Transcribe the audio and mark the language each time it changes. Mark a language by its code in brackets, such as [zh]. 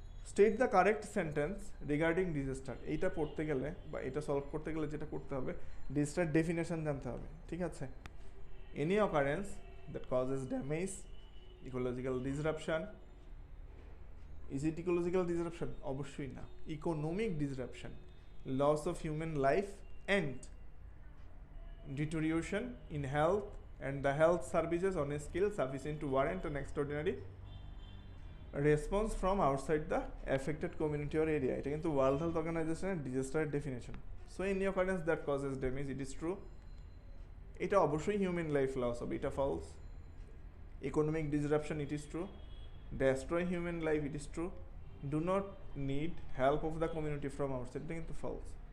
[en] State the correct sentence regarding disaster. [bn] এইটা পড়তে গেলে বা এটা সলভ করতে গেলে যেটা করতে হবে, ডিজাস্টার ডেফিনেশন জানতে হবে, ঠিক আছে। [en] Any occurrence that causes damage, ecological disruption. Is it ecological disruption? [bn] অবশ্যই না। [en] Economic disruption, loss of human life and deterioration in health and the health services on a scale sufficient to warrant an extraordinary response from outside the affected community or area. [bn] এটা কিন্তু [en] World health অর্গানাইজেশনের disaster definition. So any occurrence that causes damage, it is true. [bn] এটা অবশ্যই human life loss হবে, এটা false. [en] Economic disruption, it is true. Destroy human life, it is true. Do not need help of the community from outside, [bn] এটা কিন্তু false.